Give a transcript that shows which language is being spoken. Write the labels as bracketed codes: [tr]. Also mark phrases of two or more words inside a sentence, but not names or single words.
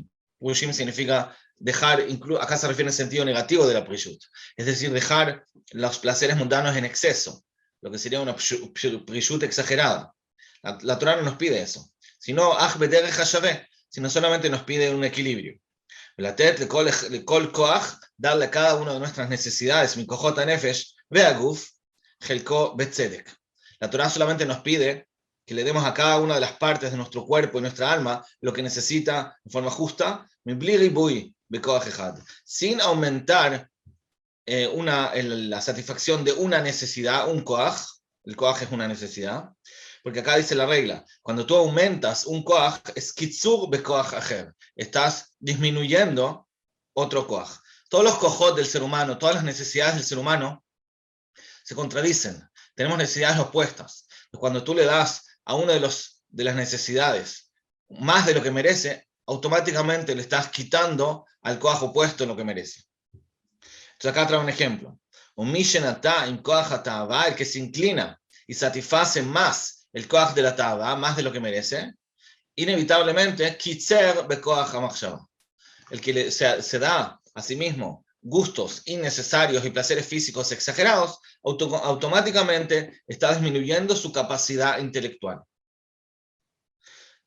[es] Prushim significa dejar, acá se refiere en sentido negativo de la prishut, es decir, dejar los placeres mundanos en exceso, lo que sería una prishut exagerada. La Torah no nos pide eso, sino solamente nos pide un equilibrio. Darle a cada una de nuestras necesidades, [he] מכוחות נפש, והגוף, חלקו בצדק. [es] La Torah solamente nos pide que le demos a cada una de las partes de nuestro cuerpo y nuestra alma lo que necesita de forma justa, sin aumentar la satisfacción de una necesidad, un koach. El koach es una necesidad, porque acá dice la regla, cuando tú aumentas un koach, es [he] קיצור בכוח אחר, [es] estás disminuyendo otro koach. Todos los kojot del ser humano, todas las necesidades del ser humano se contradicen, tenemos necesidades opuestas. Cuando tú le das a una de las necesidades más de lo que merece, automáticamente le estás quitando al koach opuesto lo que merece. Entonces acá trae un ejemplo. Un [he] מישנטה עם כוח תאווה, [es] el que se inclina y satisface más el koach de la ta'ava, más de lo que merece, inevitablemente [he] קיצר בכוח המחשבה. [es] El que se da a sí mismo gustos innecesarios y placeres físicos exagerados, automáticamente está disminuyendo su capacidad intelectual.